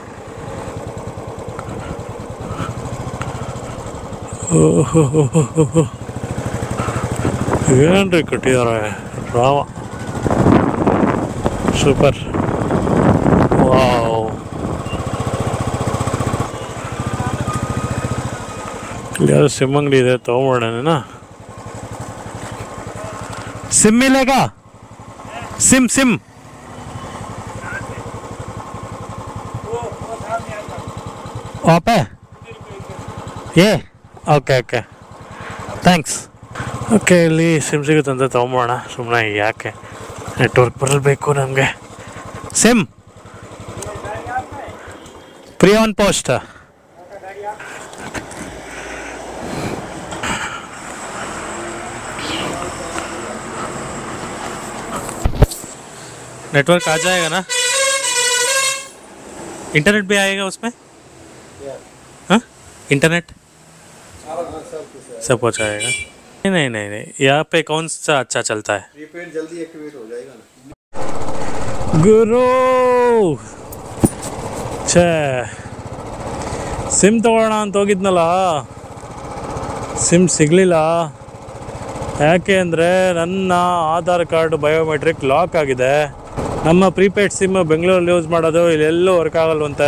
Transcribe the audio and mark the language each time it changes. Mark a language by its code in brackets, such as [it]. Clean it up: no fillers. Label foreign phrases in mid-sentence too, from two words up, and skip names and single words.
[kn] ಏನ್ರಿ ಕಟ್ಟಿದ್ದಾರೆ ರಾಮ, ಸೂಪರ್. ವಾವ್, ಇಲ್ಲಿ ಯಾರು ಸಿಮ್ ಅಂಗಡಿ ಇದೆ, ತೊಗೊಂಬೋಣ. [hi] सिम मिलेगा? सिम सिम वहाँ पे ये [en] okay okay thanks. [kn] ಓಕೆ, ಇಲ್ಲಿ ಸಿಮ್ ಸಿಗುತ್ತಂತ ತೊಗೊಂಬೋಣ, ಸುಮ್ಮನೆ ಯಾಕೆ ನೆಟ್ವರ್ಕ್ ಬರಬೇಕು ನಮಗೆ. [en] sim free on post. [hi] नेटवर्क आ जाएगा ना? इंटरनेट भी आएगा उसमें? हाँ, इंटरनेट सब कुछ आएगा? नहीं नहीं नहीं, यहाँ पे कौन सा अच्छा चलता है? प्रीपेड जल्दी एक्टिवेट हो जाएगा ना। [kn] गुरु ಛೇ, ಸಿಮ್ ತಗೊಳ್ಳೋಣ ಅಂತ ಹೋಗಿದ್ನಲ್ಲ, ಸಿಮ್ ಸಿಗಲಿಲ್ಲ. ಯಾಕೆ ಅಂದರೆ ನನ್ನ ಆಧಾರ್ ಕಾರ್ಡ್ [en] biometric lock [kn] ಆಗಿದೆ. ನಮ್ಮ ಪ್ರೀಪೇಯ್ಡ್ ಸಿಮ್ ಬೆಂಗಳೂರಲ್ಲಿ ಯೂಸ್ ಮಾಡೋದು, ಇಲ್ಲೆಲ್ಲೂ ವರ್ಕ್ ಆಗಲ್ವಂತೆ.